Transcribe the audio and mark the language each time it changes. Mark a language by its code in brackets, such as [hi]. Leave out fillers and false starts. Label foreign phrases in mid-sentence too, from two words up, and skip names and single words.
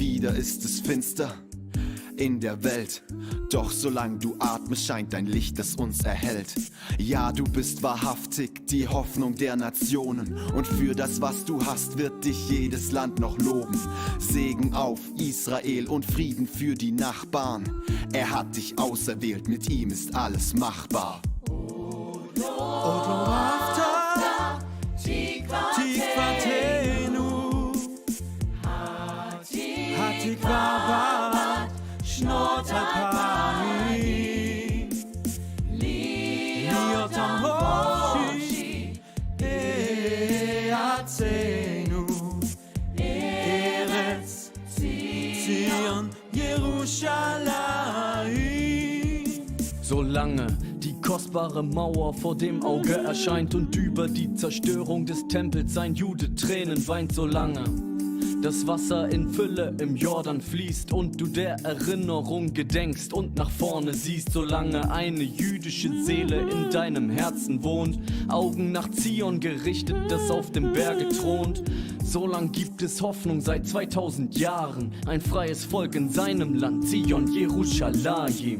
[de] Wieder ist es finster in der Welt, doch solange du atmest, scheint dein Licht, das uns erhält. Ja, du bist wahrhaftig die Hoffnung der Nationen und für das, was du hast, wird dich jedes Land noch loben. Segen auf Israel und Frieden für die Nachbarn. Er hat dich auserwählt, mit ihm ist alles machbar. [he] שנות אלפיים להיות עם חופשי ארצנו ארץ ציון Jerusalem. [de] Solange die kostbare Mauer vor dem Auge erscheint und über die Zerstörung des Tempels sein Jude Tränen weint, solange das Wasser in Fülle im Jordan fließt und du der Erinnerung gedenkst und nach vorne siehst, solange eine jüdische Seele in deinem Herzen wohnt, Augen nach Zion gerichtet, das auf dem Berge thront, solang gibt es Hoffnung seit 2000 Jahren, ein freies Volk in seinem Land, Zion, Jerusalem.